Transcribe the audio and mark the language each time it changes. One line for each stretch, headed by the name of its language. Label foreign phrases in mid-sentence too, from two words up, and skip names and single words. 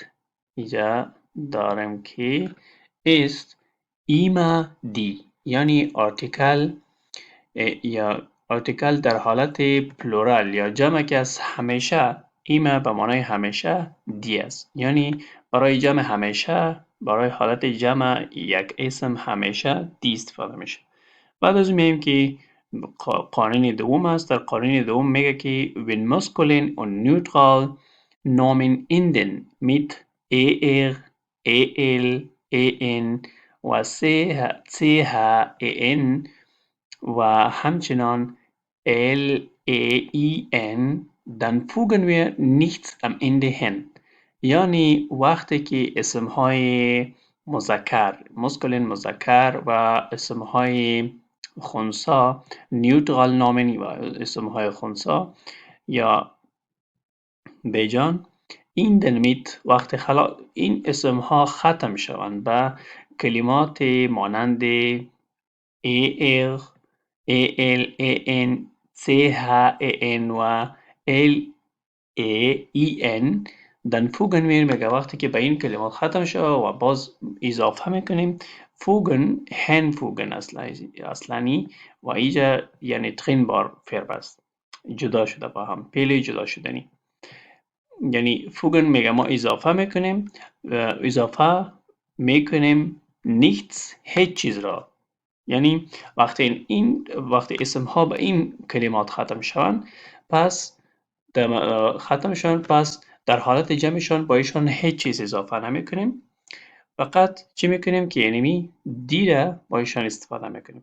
Persian: اینجا دارم که است
German: immer die,
Persian: یعنی آرتیکل در حالت پلورال یا جمع که از همیشه، ایما به معنای همیشه، دی است، یعنی برای جمع همیشه، برای حالت جمع یک اسم همیشه دی استفاده میشه. بعد از میگیم که قانون دوم است. در قانون دوم میگه که
German: wenn maskulin und neutral Nomen enden mit er, el, en و chen
Persian: و همچنان
German: len dann fügen wir nichts am Ende hin.
Persian: یعنی وقتی که اسمهای مذکر و اسمهای خنثی نیوترال نامنی و اسمهای خنثی یا بیجان این دنمیت وقتی این اسمها ختم شوند به کلمات مانند er, el, en, chen و
German: len dann fügen wir
Persian: میگه وقتی که به این کلمات ختم شد و باز اضافه میکنیم hinfügen اصلانی و اینجا یعنی
German: trennbar verb
Persian: است، جدا شده با هم، پیل جدا شدنی. یعنی فوگن میگه ما اضافه میکنیم nichts هیچ چیز را، یعنی وقتی اسم ها به این کلمات ختم شوند پس در حالت جمعشان با ایشان هیچ چیز اضافه نمیکنیم، فقط چی میکنیم که یعنی دی را با ایشان استفاده میکنیم.